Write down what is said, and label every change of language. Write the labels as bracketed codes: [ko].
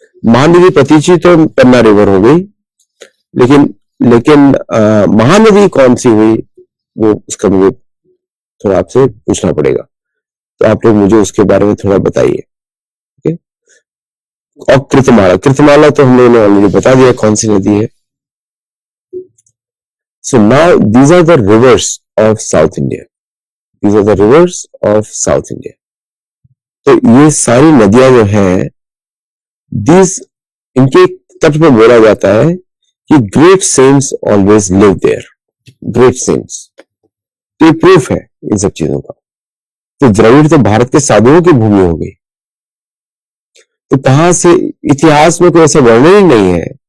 [hi] महानदी प्रतीची तो पन्ना रिवर हो गई, लेकिन महानदी कौन सी हुई, वो उसका मुझे थोड़ा आपसे पूछना पड़ेगा, तो आप लोग मुझे उसके बारे में थोड़ा बताइए। ओके, और कृतमाला, कृतमाला तो हम लोगों ने ऑलरेडी बता दिया कौन सी नदी है। [en] So now these are the rivers of South India. These are the rivers of South India. [hi] तो ये सारी नदियां जो हैं, इनके तट पर बोला जाता है कि [en] Great saints always live there. [hi] Great cents, तो ये प्रूफ है इन सब चीजों का। तो द्रविड़ तो भारत के साधुओं की भूमि हो गई, तो कहां से, इतिहास में कोई ऐसा वर्णन ही नहीं है।